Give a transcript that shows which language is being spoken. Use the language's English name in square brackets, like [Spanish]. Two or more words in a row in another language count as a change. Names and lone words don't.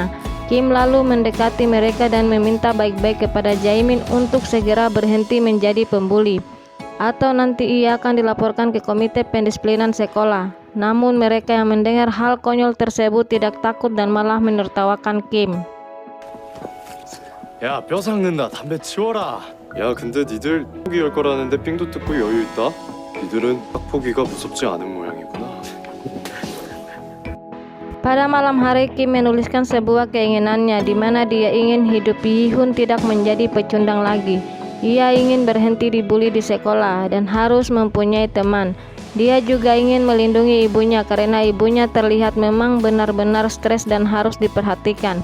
[Indonesian] Kim lalu mendekati mereka dan meminta baik-baik kepada Jaemin untuk segera berhenti menjadi pembuli, atau nanti ia akan dilaporkan ke komite pendisiplinan sekolah. Namun mereka yang mendengar hal konyol tersebut tidak takut dan malah menertawakan Kim. [Korean] 야, 뼈 삭는다. 담배 치워라. 야, 근데 니들 포기 열 거라는데 삥도 뜯고 여유 있다? 니들은 학포기가 무섭지 않은 모양이구나. [Indonesian] Pada malam hari, Kim menuliskan sebuah keinginannya di mana dia ingin hidup Yi-hoon tidak menjadi pecundang lagi. Ia ingin berhenti dibully di sekolah dan harus mempunyai teman. Dia juga ingin melindungi ibunya karena ibunya terlihat memang benar-benar stres dan harus diperhatikan.